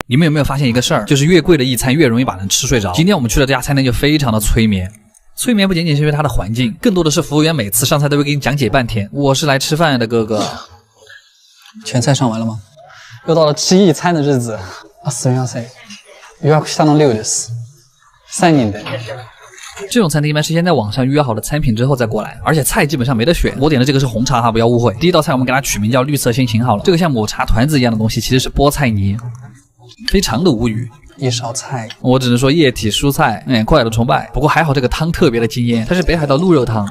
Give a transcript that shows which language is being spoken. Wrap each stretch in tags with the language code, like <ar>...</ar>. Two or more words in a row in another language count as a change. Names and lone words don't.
<zh>你们有没有发现一个事儿，就是越贵的一餐越容易把人吃睡着。今天我们去的这家餐厅就非常的催眠。催眠不仅仅是因为它的环境，更多的是服务员每次上菜都会给你讲解半天。我是来吃饭的，哥哥。全菜上完了吗？又到了吃一餐的日子。</zh> <ja>あ、すみません。予約したの量です。3人で。</ja> <zh>这种餐厅一般是先在网上预约好的餐品之后再过来，而且菜基本上没得选。我点的这个是红茶哈，不要误会。第一道菜我们给它取名叫绿色心情好了。这个像抹茶团子一样的东西其实是菠菜泥，非常的无语。一勺菜，我只能说液体蔬菜，快乐崇拜。不过还好这个汤特别的惊艳，它是北海道鹿肉汤，</zh>